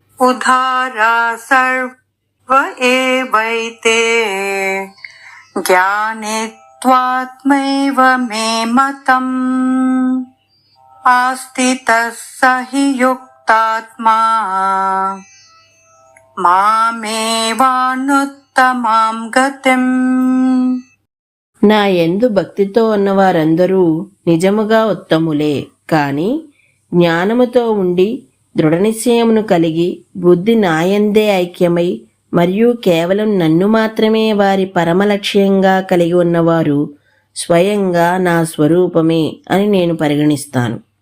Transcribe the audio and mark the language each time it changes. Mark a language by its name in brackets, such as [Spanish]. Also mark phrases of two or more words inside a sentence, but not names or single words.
[Sanskrit] अश्रुधारा सर्व एवैते ज्ञाने त्वात्मैव मे मतम् आस्थितः स हि युक्तात्मा మామేవానుత్తమాం గతిం. [Telugu] నా యందు భక్తితో ఉన్నవారందరూ నిజముగా ఉత్తములే, కాని జ్ఞానముతో ఉండి దృఢనిశ్చయమును కలిగి బుద్ధి నాయందే ఐక్యమై మరియు కేవలం నన్ను మాత్రమే వారి పరమలక్ష్యంగా కలిగి ఉన్నవారు స్వయంగా నా స్వరూపమే అని నేను పరిగణిస్తాను.